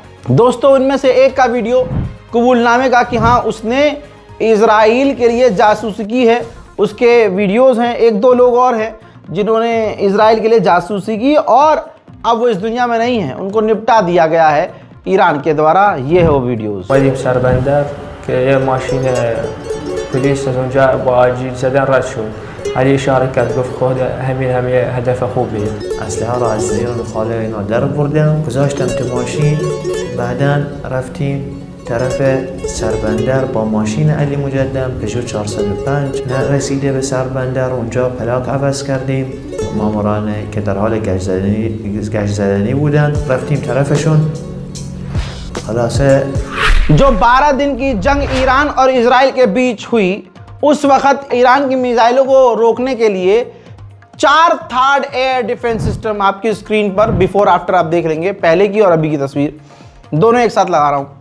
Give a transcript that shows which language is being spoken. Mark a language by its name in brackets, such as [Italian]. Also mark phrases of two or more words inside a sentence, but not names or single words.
[Hindi] दोस्तों, इनमें से एक का वीडियो कबूलनामे का कि हाँ उसने इजराइल के लिए जासूसी की है, उसके वीडियोस हैं। 1-2 लोग और हैं जिन्होंने इजराइल के लिए जासूसी की और अब वो इस दुनिया में नहीं है, उनको निपटा दिया गया है ईरान के द्वारा। ये है वो वीडियोस। [Persian] که ماشین پلیس از اونجا با آجیل زدن رد شد. علی اشاره کرد گفت خود همین هدف خوبیه. اسلحه را از زیر خاله اینا در بردم، گذاشتم تو ماشین. بعدا رفتیم طرف سربندر با ماشین علی مجدم پژو 405. نرسیده به سربندر اونجا پلاک عوض کردیم. ماموران که در حال گشت زدنی بودن رفتیم طرفشون. خلاصه [Hindi] जो 12 दिन की जंग ईरान और इजराइल के बीच हुई, उस वक्त ईरान की मिसाइलों को रोकने के लिए 4 [English] third air defense system [Hindi] आपकी स्क्रीन पर [English] before after [Hindi] आप देख लेंगे, पहले की और अभी की तस्वीर दोनों एक साथ लगा रहा हूं।